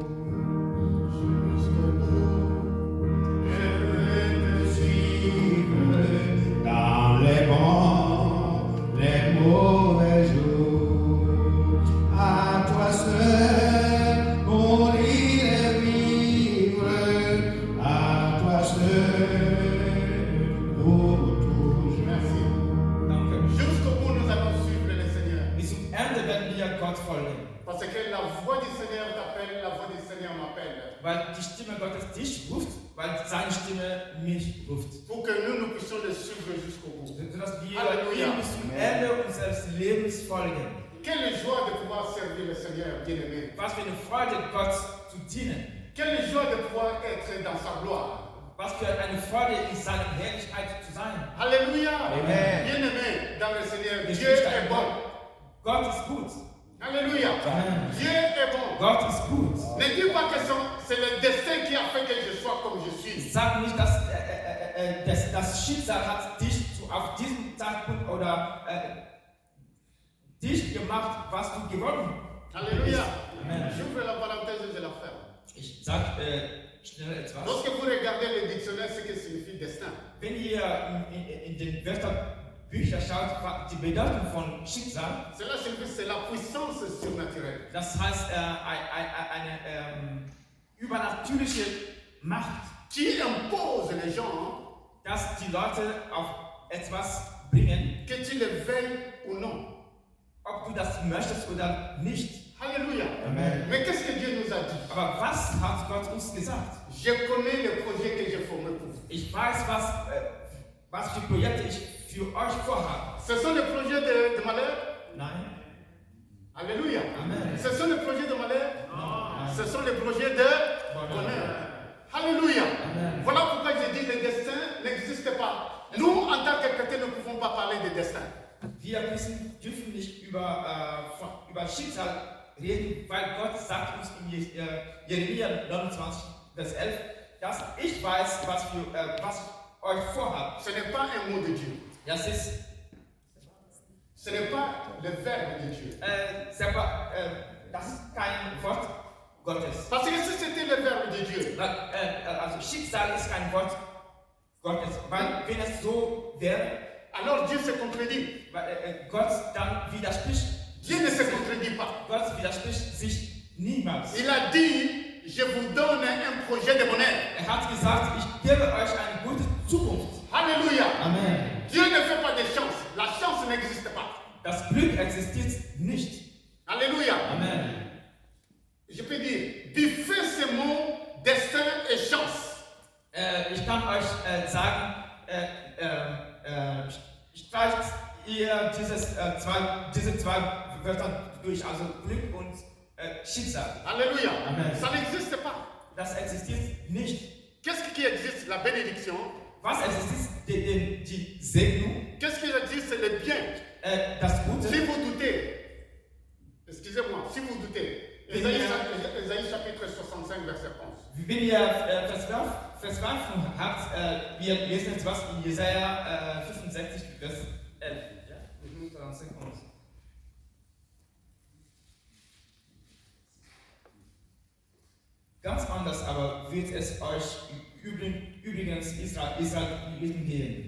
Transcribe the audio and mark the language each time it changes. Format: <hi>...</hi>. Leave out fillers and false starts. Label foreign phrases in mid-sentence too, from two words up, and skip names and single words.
<fr>Jusqu'au bout, je veux te suivre dans les bons, les mauvais jours. À toi seul, mourir et vivre, à toi seul.</fr> <de>Danke.</de> <fr>Jusqu'au bout, nous allons suivre le Seigneur.</fr> <de>Bis zum Ende werden wir Gott folgen.</de> <fr>Parce que la voix du Seigneur t'appelle, la voix du Seigneur m'appelle.</fr> <de>Weil die Stimme Gottes dich ruft, weil seine Stimme mich ruft.</de> <fr>Pour que nous puissions le suivre jusqu'au bout.</fr> <de>Sodass wir Halleluja. ihm bis zum Ende unseres Lebens folgen.</de> <fr>Quelle joie de pouvoir servir servir le Seigneur bien-aimé.</fr> <de>Was für eine Freude, Gott zu dienen.</de> <fr>Quelle joie de pouvoir être dans sa gloire.</fr> <de>Was für eine Freude, in seiner Herrlichkeit zu sein.</de> <fr>Alléluia. Amen. Bien-aimé dans le Seigneur,</fr> <de>Ich</de> <fr>Dieu</fr> <de>spreche</de> <fr>est bon.</fr> <de>Gott ist gut.</de> <fr>Alléluia. Amen. Dieu est bon.</fr> <de>Gott ist gut.</de> <fr>Ne dis pas que c'est le destin qui a fait que je sois comme je suis.</fr> <de>Sag nicht, dass das Schicksal hat dich auf diesem Zeitpunkt oder dich gemacht, was du geworden bist.</de> <fr>Alléluia. Amen. J'ouvre la parenthèse et je la ferme.</fr> <de>Ich sag schnell etwas.</de> <fr>Lorsque vous regardez le dictionnaire, ce que signifie destin.</fr> <de>Wenn ihr in den Wörterbüchern schaut, die Bedeutung von Schicksal,</de> <fr>Cela signifie c'est la puissance surnaturelle.</fr> <de>das heißt eine übernatürliche Macht,</de> <fr>Qui impose les gens,</fr> <de>dass die Leute auf etwas bringen,</de> <fr>que tu le veuilles ou non.</fr> <de>ob du das möchtest oder nicht.</de> <fr>Alléluia. Amen. Mais qu'est-ce que Dieu nous a dit?</fr> <de>Aber was hat Gott uns gesagt?</de> <fr>Je connais le projet que j'ai formé pour vous.</fr> <de>Ich weiß, was für Projekte ich für euch vorhabe.</de> <fr>Ce sont les projets de malheur?</fr> <de>Nein.</de> <fr>Alléluia. Amen. Ce sont les projets de malheur?</fr> <de>Nein.</de> <fr>Ce sont les projets de bonheur. Alléluia. Amen. Voilà pourquoi j'ai dit le destin n'existe pas. Nous, en tant que chrétiens, ne pouvons pas parler de destin.</fr> <de>Wir dürfen nicht über Schicksal reden, weil Gott sagt uns in Jeremia 29, Vers 11, dass ich weiß, was ich euch vorhabe.</de> <fr>Ce n'est pas un mot de Dieu. Ce n'est pas le verbe de Dieu.</fr> <de>Das ist kein Wort Gottes.</de> <fr>Parce que si c'était le verbe de Dieu,</fr> <de>Also Schicksal ist kein Wort Gottes, weil wenn es so wäre,</de> <fr>alors Dieu se contredit.</fr> <de>Gott dann widerspricht.</de> <fr>Dieu ne se contredit pas.</fr> <de>Gott widerspricht sich niemals.</de> <fr>Il a dit, je vous donne un projet de bonheur.</fr> <de>Hat gesagt, ich gebe euch eine gute Zukunft.</de> <fr>Alléluia. Amen. Dieu ne fait pas de chance. La chance n'existe pas.</fr> <de>Das Glück existiert nicht.</de> <fr>Alléluia. Amen. Je peux dire, diffère ces mots destin et chance.</fr> <de>Ich kann euch sagen, streicht ihr diese zwei Wörter durch, also Glück und Schicksal.</de> <fr>Alléluia. Amen. Ça n'existe pas.</fr> <de>Das existiert nicht.</de> <fr>Qu'est-ce qui existe? La bénédiction.</fr> <de>Was existiert? Die Segnung.</de> <fr>Qu'est-ce qui existe? Le bien.</fr> <de>Das Gute.</de> <fr>Si vous doutez, excusez-moi, si vous doutez, Ésaïe chapitre 65, verset 11.</fr> <de>Wenn ihr Verzweiflung habt, wir lesen jetzt was in Jesaja 65, Vers 11. Ja? Ganz anders aber wird es euch übrigens Israeliten gehen.</de>